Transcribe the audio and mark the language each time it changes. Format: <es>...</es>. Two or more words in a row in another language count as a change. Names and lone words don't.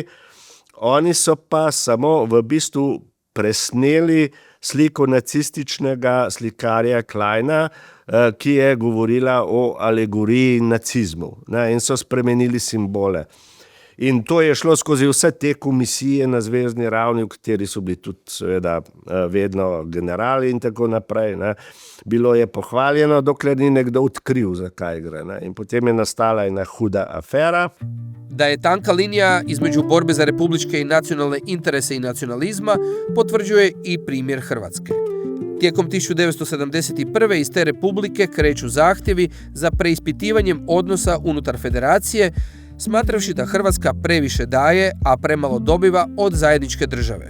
<sl>Oni so pa samo v bistvu presneli sliko nacističnega slikarja Kleina, ki je govorila o alegoriji nacizmu, ne, in so spremenili simbole. In to je šlo skozi vse te komisije na zvezni ravni, v kateri so bili tudi seveda vedno generali in tako naprej, ne. Bilo je pohvaljeno, dokler ni nekdo odkril, zakaj gre, ne. In potem je nastala ena huda afera.</sl> <hr>Da je tanka linija između borbe za republičke i nacionalne interese i nacionalizma potvrđuje i primjer Hrvatske. Tijekom 1971. iz te republike kreću zahtjevi za preispitivanjem odnosa unutar federacije, smatravši da Hrvatska previše daje, a premalo dobiva od zajedničke države.</hr>